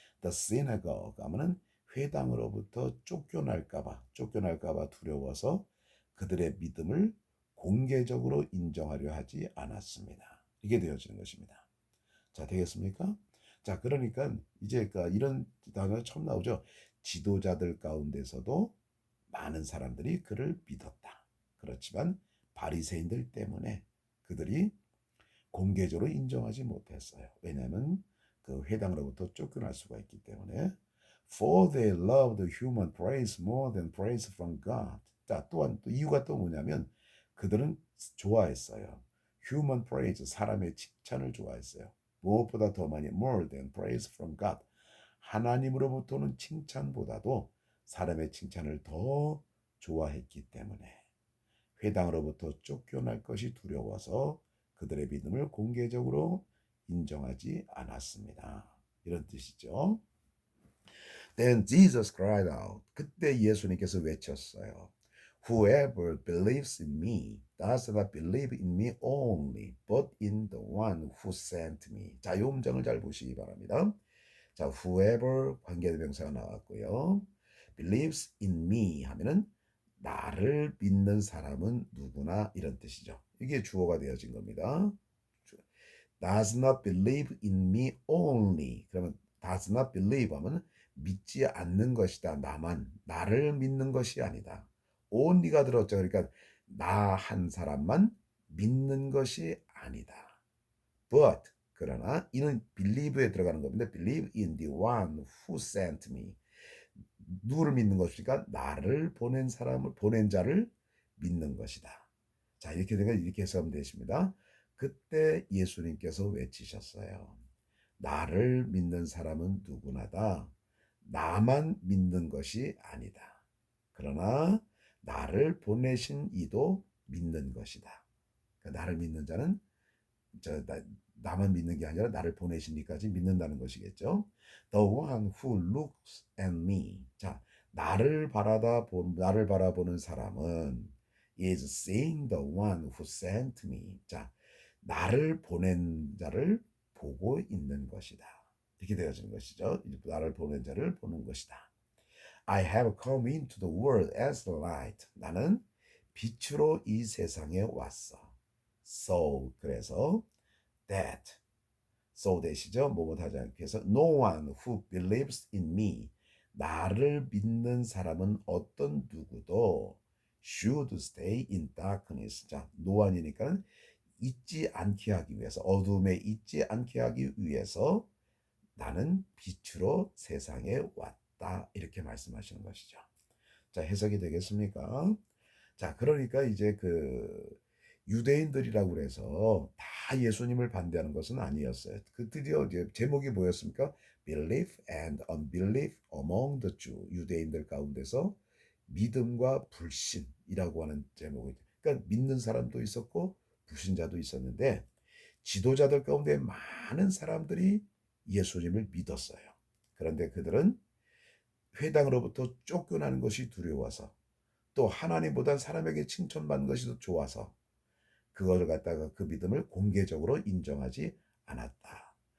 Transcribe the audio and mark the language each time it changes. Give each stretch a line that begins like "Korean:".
English: The synagogue
Korean: 하면은 회당으로부터 쫓겨날까봐 두려워서 그들의 믿음을 공개적으로 인정하려 하지 않았습니다. 이게 되어지는 것입니다. 자, 되겠습니까? 자, 그러니까 이제 이런 단어가 처음 나오죠. 지도자들 가운데서도 많은 사람들이 그를 믿었다. 그렇지만 바리새인들 때문에 그들이 공개적으로 인정하지 못했어요. 왜냐하면 그 회당으로부터 쫓겨날 수가 있기 때문에
English: For they loved human praise more than praise from God.
Korean: 자, 또한 또 이유가 또 뭐냐면 그들은 좋아했어요.
English: Human praise,
Korean: 사람의 칭찬을 좋아했어요. 무엇보다 더 많이
English: more than praise from God.
Korean: 하나님으로부터는 칭찬보다도 사람의 칭찬을 더 좋아했기 때문에 회당으로부터 쫓겨날 것이 두려워서 그들의 믿음을 공개적으로 인정하지 않았습니다. 이런 뜻이죠.
English: Then Jesus cried out.
Korean: 그때 예수님께서 외쳤어요.
English: Whoever believes in me does not believe in me only, but in the one who sent me.
Korean: 자, 이 음정을 잘 보시기 바랍니다. 자, whoever 관계대명사가 나왔고요.
English: believes in me
Korean: 하면은 나를 믿는 사람은 누구나 이런 뜻이죠. 이게 주어가 되어진 겁니다.
English: does not believe in me only.
Korean: 그러면
English: does not believe
Korean: 하면 믿지 않는 것이다. 나를 믿는 것이 아니다. only가 들었죠. 그러니까 나 한 사람만 믿는 것이 아니다. But 그러나 이는 believe에 들어가는 겁니다.
English: Believe in the one who sent me.
Korean: 누구를 믿는 것입니까? 나를 보낸 자를 믿는 것이다. 자, 이렇게 되면 이렇게 해석하면 되십니다. 그때 예수님께서 외치셨어요. 나를 믿는 사람은 누구나다. 나만 믿는 것이 아니다. 그러나 나를 보내신 이도 믿는 것이다. 그러니까 나를 믿는 자는 나만 믿는 게 아니라 나를 보내신 이까지 믿는다는 것이겠죠.
English: The one who looks at me.
Korean: 자, 나를 바라보는 사람은
English: is seeing the one who sent me.
Korean: 자, 나를 보낸 자를 보고 있는 것이다. 이렇게 되어지는 것이죠. 나를 보낸 자를 보는 것이다.
English: I have come into the world as the light.
Korean: 나는 빛으로 이 세상에 왔어. So, 그래서 that, so that이죠. 뭐뭐 하지 않기 위해서
English: no one who believes in me.
Korean: 나를 믿는 사람은 어떤 누구도
English: should stay in darkness.
Korean: 자, no one이니까 잊지 않게 하기 위해서, 어둠에 잊지 않게 하기 위해서 나는 빛으로 세상에 왔다. 이렇게 말씀하시는 것이죠. 자, 해석이 되겠습니까? 자, 그러니까 이제 그 유대인들이라고 그래서 다 예수님을 반대하는 것은 아니었어요. 그 드디어 이제 제목이 뭐였습니까?
English: Belief and unbelief among the Jew.
Korean: 유대인들 가운데서 믿음과 불신이라고 하는 제목이. 그러니까 믿는 사람도 있었고 불신자도 있었는데 지도자들 가운데 많은 사람들이 예수님을 믿었어요. 그런데 그들은 회당으로부터 쫓겨나는 것이 두려워서 또 하나님보다 사람에게 칭찬받는 것이 더 좋아서 그걸 갖다가 그 믿음을 공개적으로 인정하지 않았다.